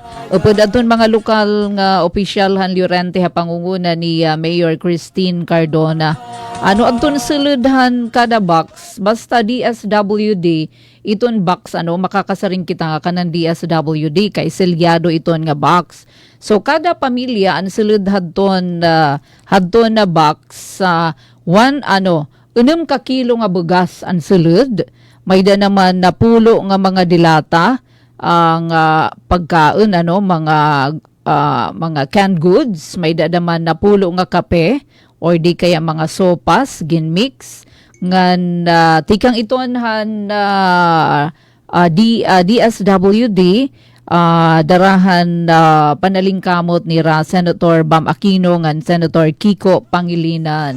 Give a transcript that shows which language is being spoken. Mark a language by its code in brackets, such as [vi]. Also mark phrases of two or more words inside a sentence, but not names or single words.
[war] Upod aton mga lokal nga opisyal han Llorente pangunguna ni Mayor Christine Cardona. Ano agton suludhan kada box, basta DSWD, iton box makakasaring kita nga kanan DSWD kay selyado iton nga box. So kada pamilya ang sulud hadton na box 6 ka kilo nga bugas ang sulud. May da naman na pulo nga mga dilata ang pagkaon mga [en] canned goods, [war] may da naman na pulo nga kape or di kaya mga sopas ginmix ngan tikang iton han DSWD darahan panalingkamot ni Senator Bam Aquino ngan Senator Kiko Pangilinan.